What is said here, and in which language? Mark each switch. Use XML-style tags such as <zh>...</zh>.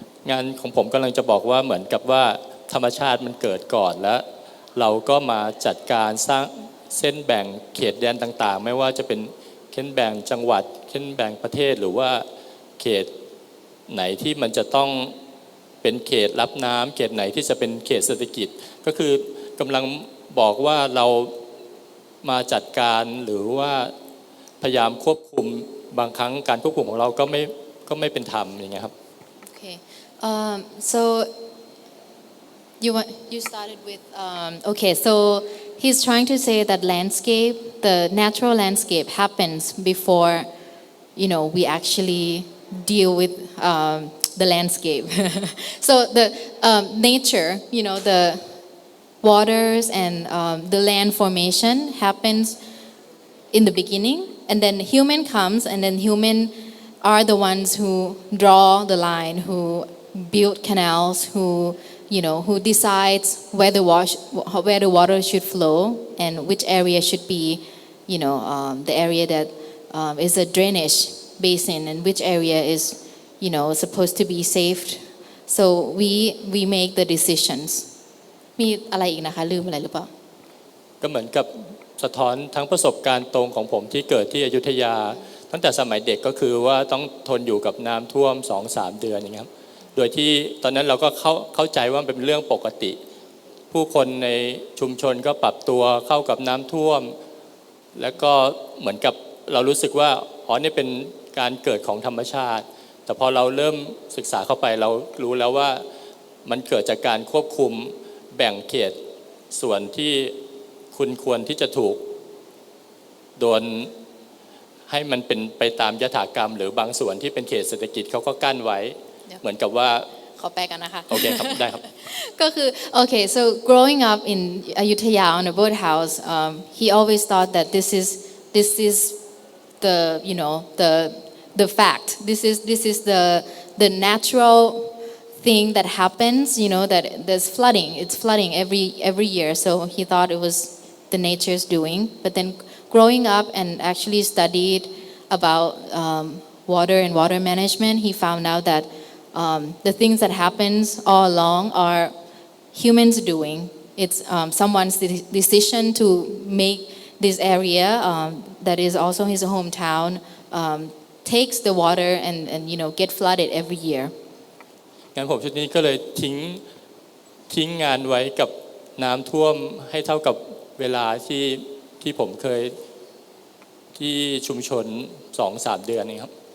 <th>งานของผมกำลังจะบอกว่าเหมือนกับว่าธรรมชาติมันเกิดก่อนแล้วเราก็มาจัดการสร้างเส้นแบ่งเขตแดนต่างๆไม่ว่าจะเป็นเส้นแบ่งจังหวัดเส้นแบ่งประเทศหรือว่าเขตไหนที่มันจะต้องเป็นเขตรับน้ำเขตไหนที่จะเป็นเขตเศรษฐกิจก็คือกำลังบอกว่าเรามาจัดการหรือว่าพยายามควบคุมบางครั้งการควบคุมของเราก็ไม่เป็นธรรมอย่างเงี้ยครับ</th> <en>Okay, so you started with okay, so he's trying to say that the natural landscape happens before we actually deal with the landscape. So the nature, the waters and the land formation happens in the beginning, and then human comes, and then human are the ones who draw the line, who build canals, who decides where the water should flow and which area should be, the area that is a drainage basin and which area is, supposed to be saved. So we make the decisions.</en> <th>มีอะไรอีกนะคะลืมอะไรหรือเปล่า ก็เหมือนกับสะท้อนทั้งประสบการณ์ตรงของผมที่เกิดที่อยุธยาตั้งแต่สมัยเด็กก็คือว่าต้องทนอยู่กับน้ำท่วม 2-3 เดือนอย่างเงี้ยครับโดยที่ตอนนั้นเราก็เข้าใจว่าเป็นเรื่องปกติผู้คนในชุมชนก็ปรับตัวเข้ากับน้ำท่วม แล้วก็เหมือนกับเรารู้สึกว่านี่เป็นการเกิดของธรรมชาติแต่พอเราเริ่มศึกษาเข้าไปเรารู้แล้วว่ามันเกิดจากการควบคุมแบ่งเขตส่วนที่คุณควรที่จะถูกโดนให้มันเป็นไปตามยถากรรมหรือบางส่วนที่เป็นเขตเศรษฐกิจเขาก็กั้นไว้เหมือนกับว่า ขอแปลกันนะคะ โอเคครับได้ครับ ก็คือ</th> <en>okay so growing up in Ayutthaya on a boathouse he always thought that this is the you know the fact this is the natural thing that happens that there's flooding it's flooding every year so he thought it was the nature's doing but then growing up and actually studied about water and water management he found out that the things that happens all along are humans doing it's someone's decision to make this area that is also his hometown takes the water and get flooded every year</en> <th>งั้นผมชุดนี้ก็เลยทิ้งงานไว้กับน้ำท่วมให้เท่ากับเวลาที่ผมเคยที่ชุมชน 2-3 เดือนนี่ครับ</th>